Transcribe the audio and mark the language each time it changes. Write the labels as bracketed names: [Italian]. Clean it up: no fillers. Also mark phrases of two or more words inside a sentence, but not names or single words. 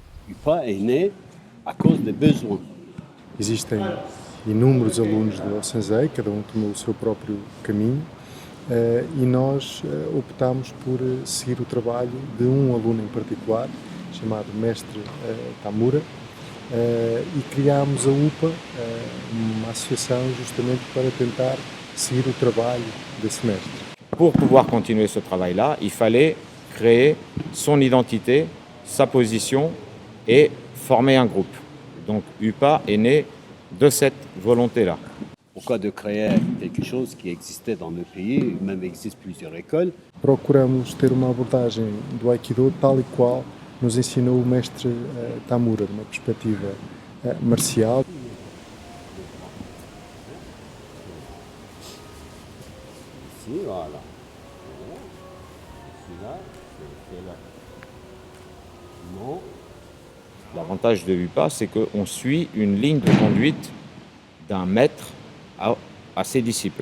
[French] UPA é né à cause de besoins. [Portuguese] Existem inúmeros alunos da Osanzei, cada um tomou o seu próprio caminho, e nós optámos por seguir o trabalho de um aluno em particular, chamado Mestre Tamura, e criámos a UPA, uma associação justamente para tentar seguir o trabalho desse mestre. [French] Pour pouvoir continuer ce travail-là, il fallait créer son identité, sa position et former un groupe. Donc UPA est né de cette volonté-là. Pourquoi de créer quelque chose qui existait dans le pays, même existe plusieurs écoles. [Portuguese] Procuramos ter uma abordagem do Aikido tal e qual nos ensinou o mestre Tamura, de uma perspectiva marcial. [French] Ici, voilà. Ici, là, c'est là. Non. L'avantage de UPA, c'est qu'on suit une ligne de conduite d'un maître à ses disciples.